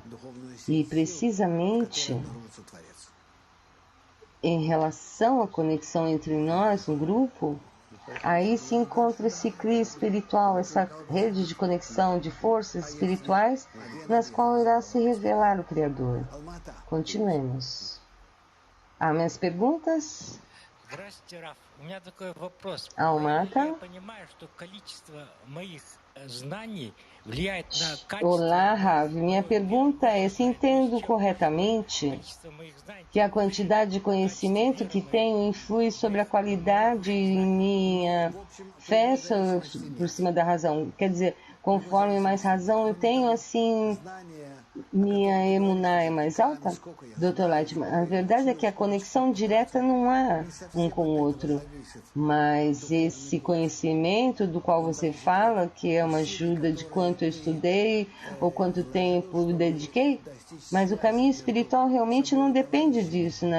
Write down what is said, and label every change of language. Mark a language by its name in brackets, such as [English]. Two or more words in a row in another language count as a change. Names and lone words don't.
[Portuguese] E precisamente em relação à conexão entre nós, no grupo, aí se encontra esse CRI espiritual, essa rede de conexão de forças espirituais nas quais irá se revelar o Criador. Continuemos. Há mais perguntas? [Russian] Здравствуйте, Раф. У меня такой вопрос. Алмата. Я понимаю, что количество моих знаний влияет на [Portuguese] Olá, [Russian] качество [Portuguese] Rav. Minha pergunta é se entendo corretamente [Russian] моих знаний. [Portuguese] que a quantidade de conhecimento que tenho influi sobre a qualidade de minha fé por cima da razão. Quer dizer, conforme mais razão eu tenho, assim, minha emuná é mais alta? Dr. Lightman, a verdade é que a conexão direta não há um com o outro, mas esse conhecimento do qual você fala, que é uma ajuda de quanto eu estudei ou quanto tempo dediquei, mas o caminho espiritual realmente não depende disso, né?